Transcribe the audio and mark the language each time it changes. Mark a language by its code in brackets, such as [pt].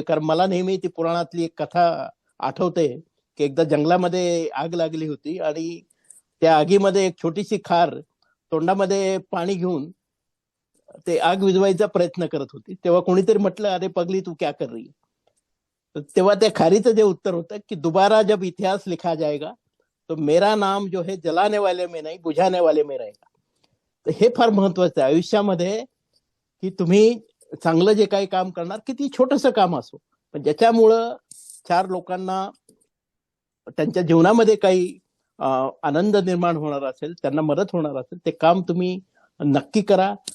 [mr] कारण मला नेहमी ती पुराणातली एक कथा आठवते की एकदा जंगलामध्ये आग लागली होती आणि त्या आगीमध्ये एक छोटीशी खार तोंडामध्ये पाणी घेऊन ते आग विझवायचा प्रयत्न करत होती. तेव्हा कोणीतरी म्हटलं, [hi] अरे पगली तू क्या कर रही है? [mr] तर तेव्हा त्या खारीचं जे उत्तर होतं की [hi] दोबारा जब इतिहास लिखा जाएगा तो मेरा नाम जो है जलाने वाले में नहीं बुझाने वाले में रहेगा. [mr] तर हे फार महत्वाचं आहे आयुष्यामध्ये, की तुम्ही चांगलं जे काही काम करणार, किती छोटंसं काम असो, पण ज्याच्यामुळं 4 लोकांना त्यांच्या जीवनामध्ये काही आनंद निर्माण होणार असेल, त्यांना मदत होणार असेल, ते काम तुम्ही नक्की करा.